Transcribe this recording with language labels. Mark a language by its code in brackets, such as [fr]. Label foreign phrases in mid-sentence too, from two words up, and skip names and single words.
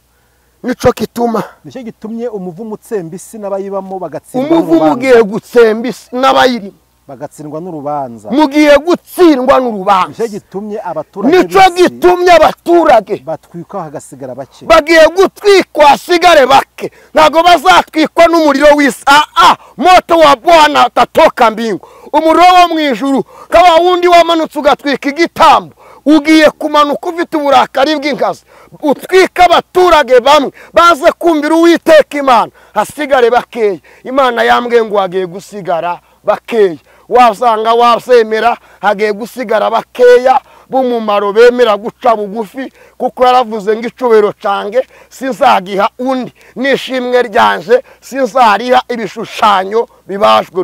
[rw] nicyo gitumye umuvumo utsemba isi n'abayibamo bagatsindwa n'urubanza. umuvumo ugiye gutsemba isi n'abayirimo bagatsindwa n'urubanza. mugiye gutsindwa n'urubanza. nicyo gitumye abaturage nico gitumye abaturage batwikwa hagasigara bake. bagiye gutwikwa hasigare bake, ntago bazatwikwa n'umuriro w'isi. [sw] moto wa Bwana utatoka mbingu, [rw] umuriro wo mu ijuru kaba wundi wamanutse ugatwika igitambo, ugiye kumanuka ufite uburakari bw'inkazi, utwika abaturage bamwe baze kumvira uwiteka Imana, hasigare bakeya. Imana yambwiye ngo hagiye gusigara bakeya. wazanga wazemera hagiye gusigara bakeya b'umumaro bemera guca bugufi, kuko yaravuze ngo icubero cange sinzagiha undi, nishimwe ryanje sinzariha ibishushanyo bibajwe.